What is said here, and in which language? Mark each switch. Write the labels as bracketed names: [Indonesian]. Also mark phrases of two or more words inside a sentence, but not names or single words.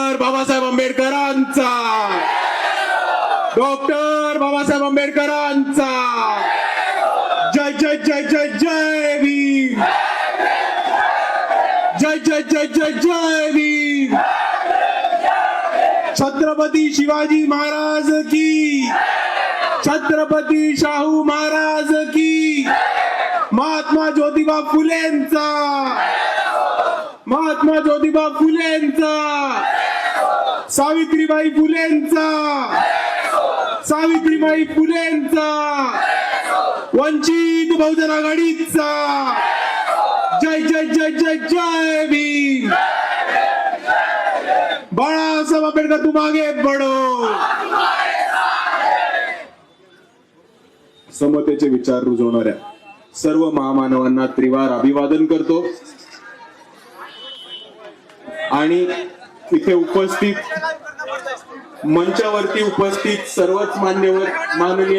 [Marathi] बाबासाहेब आंबेडकरांचा, डॉक्टर बाबासाहेब आंबेडकरांचा जय जय जय जय जय भीम, जय जय जय जय जय भीम, छत्रपती शिवाजी महाराज की, छत्रपती शाहू महाराज की, महात्मा ज्योतिबा फुलेंचा, महात्मा ज्योतिबा फुलेंचा, सावित्रीबाई फुलेंचा, सावित्रीबाई फुलेंचा, वंचित बहुजन आघाडीचा जय जय जय जय जय भीम, [Hindi] बाळासाहेब आंबेडकर तुम आगे बढो. [Marathi] समतेचे विचार रुजवणाऱ्या सर्व महामानवांना त्रिवार अभिवादन करतो आणि इथे उपस्थित, मंचावरती उपस्थित सर्वच मान्यवर, माननीय